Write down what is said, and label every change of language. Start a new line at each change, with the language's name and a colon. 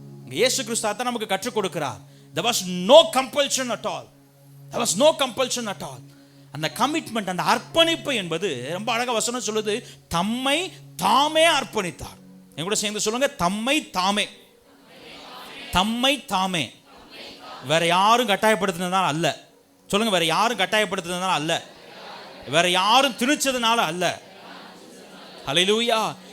Tamil: இயேசு கிறிஸ்து தான் நமக்கு கற்றுக் கொடுக்கிறார்.
English: There was no compulsion at all. There was no compulsion at all.
Tamil: அந்த கமிட்மெண்ட், அந்த அர்ப்பணிப்பு என்பது ரொம்ப அழகா வசனம் சொல்லுது, தம்மை தாமே அர்ப்பணித்தார். என் கூட சேர்ந்து சொல்லுங்க, தம்மை தாமே. தம்மை தாமே. வேற யாரும் கட்டாயப்படுத்தினதால அல்ல. சொல்லுங்க, வேற யாரும் கட்டாயப்படுத்தினதால அல்ல, வேற யாரும் திணிச்சதுனால அல்ல. ஹல்லேலூயா.